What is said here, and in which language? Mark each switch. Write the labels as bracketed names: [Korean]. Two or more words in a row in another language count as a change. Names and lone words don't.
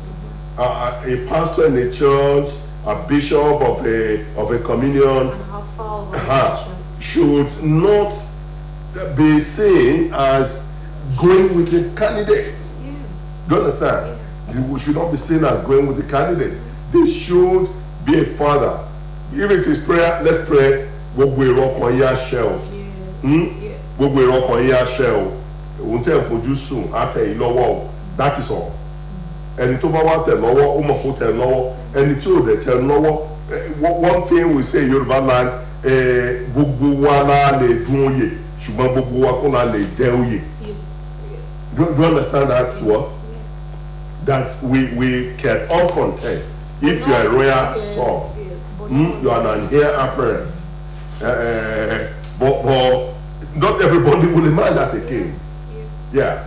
[English] A pastor in a church, a bishop of a communion, should not be seen as going with the candidate. Yeah. Do you understand? We should not be seen as going with the candidate. They should be a father. If it is prayer, let's pray. [Yoruba] Gbogbo èrò ọkàn yín á ṣẹ o. Gbogbo èrò ọkàn yín á ṣẹ o. Ohun tẹ́ ẹ fojú sùn á tẹ̀ yín lọ́wọ́ o. [English] That is all. [Yoruba] Ẹni tó bá wá tẹ̀ lọ́wọ́, ó mọ̀ kó tẹ̀ lọ́wọ́. Ẹni tí ò dẹ̀ tẹ̀ lọ́wọ́. [English] One thing we say in Yoruba land, [Yoruba] gbogbo wa la lè dún oyè, ṣùgbọ́n gbogbo wa kọ́ la lè jẹ oyè. [English] Do you understand that's what? That we can all contest. If you are a royal son, you are an heir apparent. But not everybody will emerge as a king. Yeah.